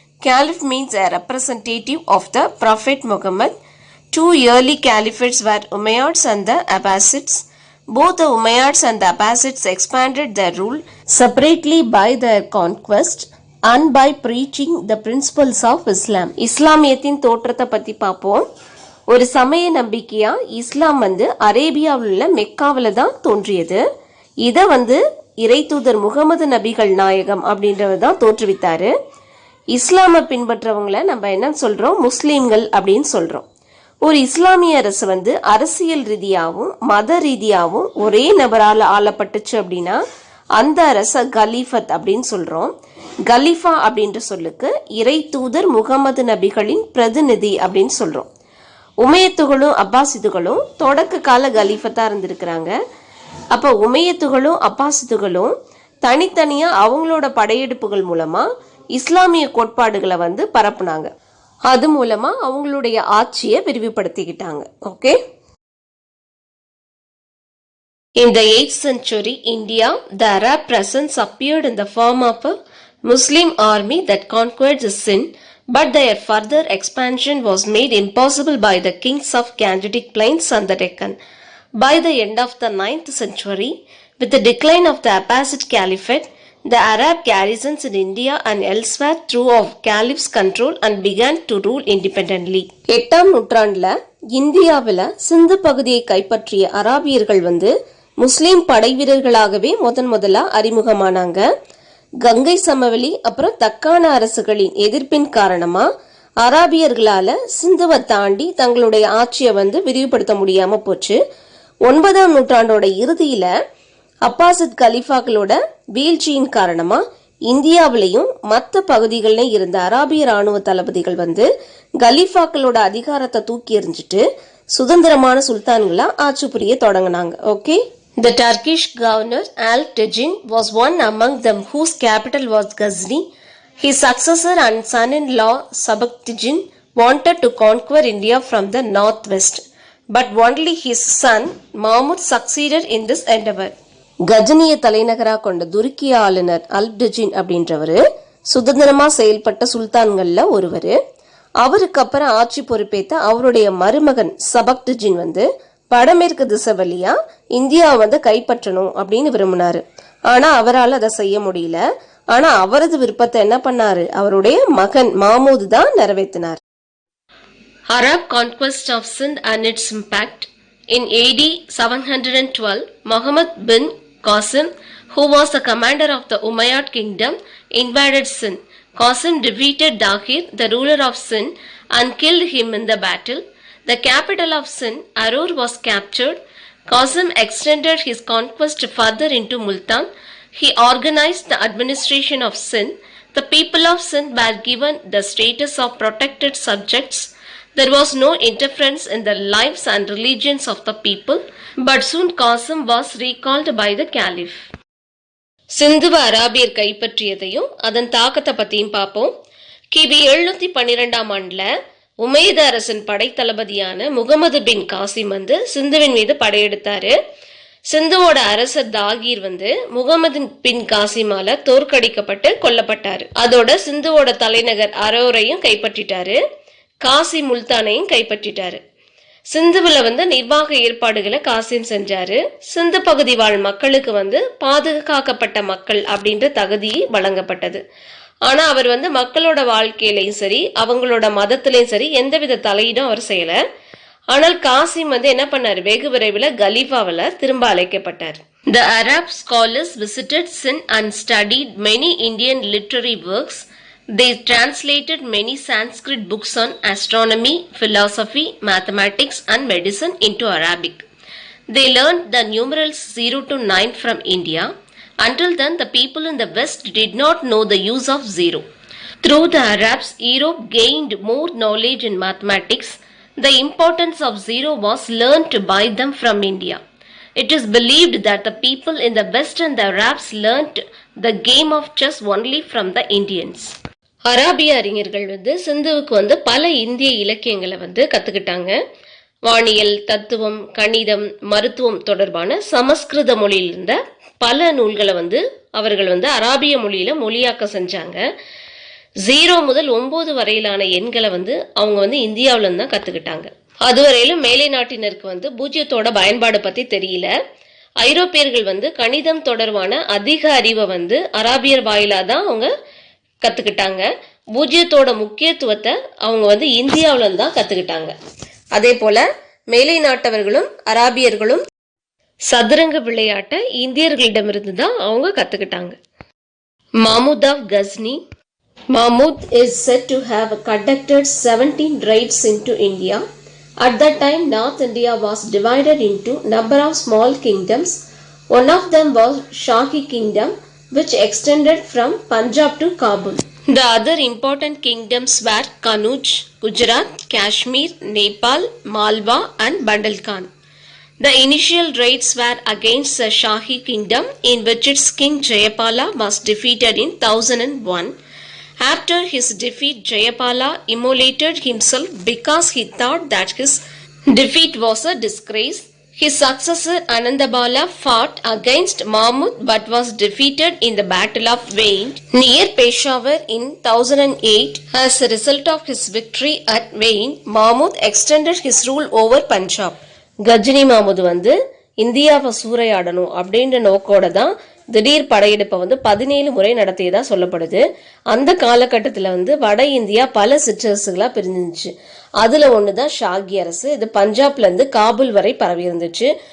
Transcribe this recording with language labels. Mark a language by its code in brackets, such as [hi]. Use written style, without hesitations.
[en] Caliph means a representative of the Prophet Muhammad. Two early caliphates were Umayyads and the Abbasids. Both the Umayyads and the Abbasids expanded their rule separately by their conquest and by preaching the principles of Islam. [ta] இஸ்லாமியத்தின் தோற்றத்தை பற்றி பார்ப்போம். ஒரு சமய நம்பிக்கையா இஸ்லாம் அரேபியாவில் உள்ள மெக்காவில் தான் தோன்றியது. இதை இறை தூதர் முகமது நபிகள் நாயகம் அப்படின்றவர் தான் தோற்றுவித்தாரு. இஸ்லாமை பின்பற்றவங்களை நம்ம என்ன சொல்றோம்? முஸ்லீம்கள் அப்படின்னு சொல்றோம். ஒரு இஸ்லாமிய அரசு அரசியல் ரீதியாகவும் மத ரீதியாகவும் ஒரே நபரால் ஆளப்பட்டுச்சு அப்படின்னா அந்த அரச கலீஃபத் அப்படின்னு சொல்றோம். கலீஃபா அப்படின்ற சொல்லுக்கு இறை தூதர் முகமது நபிகளின் பிரதிநிதி அப்படின்னு சொல்றோம். உமையத்துகளும் அப்பாசிதுகளும் தொடக்க கால கலீஃபத்தா இருந்திருக்கிறாங்க. அப்ப உமையத்துகளும் அப்பாசிதுகளும் தனித்தனியா அவங்களோட படையெடுப்புகள் மூலமா இஸ்லாமிய கோட்பாடுகளை பரப்புனாங்க. அது மூலமா அவங்களுடைய ஆட்சியை விரிவுபடுத்திக்கிட்டாங்க. Okay. [en] In the 8th century India, the Arab presence appeared in the form of a Muslim army that conquered the Sind, but their further expansion was made impossible by the kings of Gangetic Plains and the Deccan. By the end of the 9th century, with the decline of the Abbasid Caliphate, the Arab garrisons in India and elsewhere threw off Caliph's control and began to rule independently. [ta] 8ஆம் நூற்றாண்டுல இந்தியாவில் சிந்து பகுதியை கைப்பற்றிய அராபியர்கள் முஸ்லிம் படை வீரர்களாகவே முதலா அறிமுகமானாங்க. கங்கை சமவெளி அப்புறம் தக்கான அரசுகளின் எதிர்ப்பின் காரணமா அராபியர்களால சிந்துவை தாண்டி தங்களுடைய ஆட்சியை விரிவுபடுத்த முடியாம போச்சு. 9ஆம் நூற்றாண்டோட இறுதியில அப்பாசித் கலீஃபாக்களோட வீழ்ச்சியின் காரணமா இந்தியாவிலையும் மற்ற பகுதிகளில் இருந்த அராபிய ராணுவ தளபதிகள் கலீஃபாக்களோட அதிகாரத்தை தூக்கி எறிஞ்சிட்டு சுதந்திரமான சுல்தான்களா ஆட்சி புரிய தொடங்கினாங்க. Okay. [en] The Turkish governor Al-Tejin was one among them whose capital was Ghazni. His successor and son-in-law Sabaktigin wanted to conquer India from the northwest, but only his son Mahmud succeeded in this endeavor. [ta] கஜனிய தலைநகரா கொண்ட துருக்கிய ஆளுநர் அல்டெஜின் அப்படின்றவரு சுதந்திரமா செயல்பட்ட சுல்தான்கள்ல ஒருவர். அவருக்கு அப்புறம் ஆட்சி பொறுப்பேற்ற அவருடைய மருமகன் சபக்டிஜின் வடமேற்கு திசை வழியா இந்தியாவை கைப்பற்றணும் அப்படின்னு விரும்பினாரு. ஆனா அவரால் அதை செய்ய முடியல. ஆனா அவரது விருப்பத்தை என்ன பண்ணாரு? அவருடைய மகன் மாமூத் தான் நிறைவேற்றினார். [en] Arab conquest of Sindh and its impact. In AD 712, Muhammad bin Qasim, who was the commander of the Umayyad kingdom, invaded Sindh. Qasim defeated Dahir, the ruler of Sindh, and killed him in the battle. The capital of Sindh, Arur, was captured. Qasim extended his conquest further into Multan. He organized the administration of Sindh. The people of Sindh were given the status of protected subjects. There was no interference in the lives and religions of the people, but soon Qasim was recalled by the Caliph. [ta] சிந்துவ அராபியர் கைப்பற்றியதையும் அதன் தாக்கத்தை பத்தியும் பார்ப்போம். கிபி 712ஆம் ஆண்டுல உமையத அரசின் படை தளபதியான முகமது பின் காசிம் சிந்துவின் மீது படையெடுத்தாரு. சிந்துவோட அரசர் தாகீர் முகமது பின் காசிமால தோற்கடிக்கப்பட்டு கொல்லப்பட்டாரு. அதோட சிந்துவோட தலைநகர் அரோரையும் கைப்பற்றிட்டாரு. காசி முல்தானையும் கைப்பற்றிட்டாரு. சிந்துவில் நிர்வாக ஏற்பாடுகளை காசிம் செஞ்சாரு. சிந்து பகுதி வாழ் மக்களுக்கு பாதுகாக்கப்பட்ட மக்கள் அப்படின்ற தகுதி வழங்கப்பட்டது. ஆனா அவர் மக்களோட வாழ்க்கையிலையும் சரி அவங்களோட மதத்திலையும் சரி எந்தவித தலையீடும் அவர் செய்யல. ஆனால் காசிம் என்ன பண்ணாரு? வெகு விரைவில் கலீஃபாவில் திரும்ப அழைக்கப்பட்டார். [en] The Arab scholars visited Sindh and studied many Indian literary works. They translated many Sanskrit books on astronomy, philosophy, mathematics and medicine into Arabic. They learned the numerals 0 to 9 from India. Until then, the people in the West did not know the use of zero. Through the Arabs, Europe gained more knowledge in mathematics. The importance of zero was learned by them from India. It is believed that the people in the West and the Arabs learnt the game of chess only from the Indians. [ta] அராபிய அறிஞர்கள் சிந்துவுக்கு பல இந்திய இலக்கியங்களை கத்துக்கிட்டாங்க. வானியல், தத்துவம், கணிதம், மருத்துவம் தொடர்பான சமஸ்கிருத மொழியில் இருந்த பல நூல்களை அவர்கள் அராபிய மொழியில மொழியாக்க செஞ்சாங்க. 0 முதல் 9 வரையிலான எண்களை அவங்க இந்தியாவில இருந்து தான் கத்துக்கிட்டாங்க. அதுவரையிலும் மேலை நாட்டினருக்கு பூஜ்ஜியத்தோட பயன்பாடு பத்தி தெரியல. ஐரோப்பியர்கள் கணிதம் தொடர்பான அதிக அறிவை அராபியர் வாயிலா தான் அவங்க கத்துக்கிட்டாங்க. பூஜ்ஜியத்தோட முக்கியத்துவத்தை அவங்க இந்தியாவில இருந்து தான் கத்துக்கிட்டாங்க. அதே போல மேலை நாட்டவர்களும் அராபியர்களும் சதுரங்க விளையாட்டை இந்தியர்களிடமிருந்து தான் அவங்க கத்துக்கிட்டாங்க. [en] Mahmud of Ghazni. Mahmud is said to have conducted 17 raids into India. At that time, North India was divided into number of small kingdoms. One of them was Shahi Kingdom, which extended from Punjab to Kabul. The other important kingdoms were Kanuj, Gujarat, Kashmir, Nepal, Malwa and Bandalkhan. The initial raids were against the Shahi Kingdom, in which its king Jayapala was defeated in 1001. After his defeat, Jayapala immolated himself because he thought that his defeat was a disgrace. His successor Anandabala fought against Mahmud but was defeated in the Battle of Vain near Peshawar in 1008. As a result of his victory at Vain, Mahmud extended his rule over Punjab. [ta] Ghajini மாமுது இந்தியாவை சூறையாடணும் அப்படின்ற நோக்கோட தான் திடீர் படையெடுப்பை 17 முறை நடத்தியதா சொல்லப்படுது. அந்த காலகட்டத்தில் வட இந்தியா பல சிற்றரசுகளா பிரிஞ்சிருந்துச்சு. அதுல ஒண்ணுதான் ஷாகி அரசு. இது பஞ்சாப்ல இருந்து காபூல் வரை பரவி இருந்துச்சு.